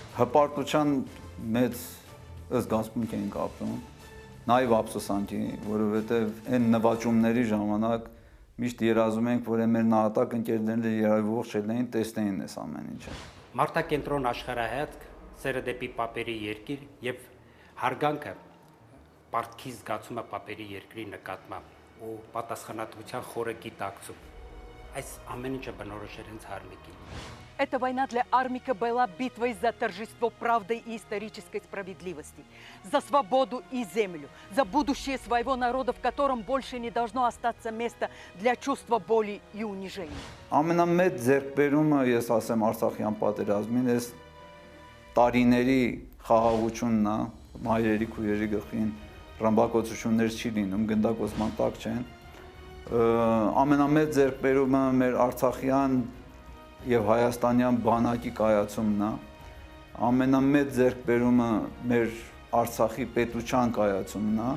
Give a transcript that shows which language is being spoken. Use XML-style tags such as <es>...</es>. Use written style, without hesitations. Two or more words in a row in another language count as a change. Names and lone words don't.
<hy>Հպարտության մեծ զգացմունք ենք ապրում, նաև ափսոսանքի, որովհետև այն նվաճումների ժամանակ միշտ երազում ենք, որ մեր նահատակ ընկերներն երայվող չելնեին, տեսնեին այս ամեն ինչը։ Մարտակենտրոն աշխարհայացք, սերը դեպի պապերի երկիր եւ հարգանքը պարտքի զգացումը պապերի երկրի նկատմամբ ու պատասխանատվության խորը գիտակցում։ Այս ամեն ինչը բնորոշ էր հենց Հարմիկին։</hy> <ru>Эта война для Армика была битвой за торжество правды и исторической справедливости, за свободу и землю, за будущее своего народа, в котором больше не должно остаться места для чувства боли и унижения.</ru> <hy>Ամենամեծ ձեռքբերումը, ես ասեմ, Արցախյան պատերազմին էս տարիների խաղաղությունն է, մայրերի քույրերի գլխին ռմբակոծություններ չի լինում, գնդակոծման տակ չեն։ Ամենամեծ ձեռքբերումը մեր արցախյան եւ հայաստանյան բանակի կայացումն է, ամենամեծ ձեռքբերումը մեր Արցախի պետության կայացումն է։</hy>